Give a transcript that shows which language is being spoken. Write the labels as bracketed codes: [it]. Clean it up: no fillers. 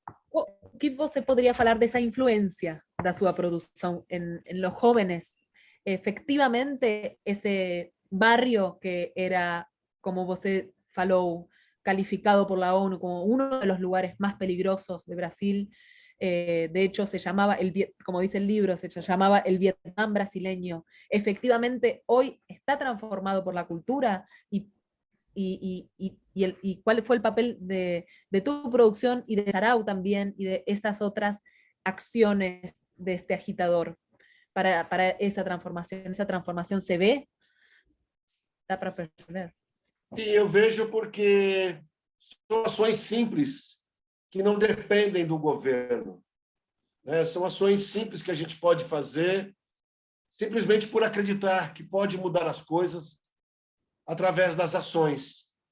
[pt] O que você poderia falar dessa influência da sua produção [es] en los jóvenes? Efectivamente, ese barrio que era, [pt] como você falou, [es] calificado por la ONU como uno de los lugares más peligrosos de Brasil, de hecho se llamaba, como dice el libro, se llamaba el Vietnam brasileño. Efectivamente, hoy está transformado por la cultura y cuál fue el papel de tu producción y de Sarau también y de estas otras acciones de este agitador para esa transformación. ¿Esa transformación se ve? [pt] ¿Dá para perceber? Sim, eu vejo porque são ações simples que não dependem do governo, né? São ações simples que a gente pode fazer simplesmente por acreditar que pode mudar as coisas através das ações.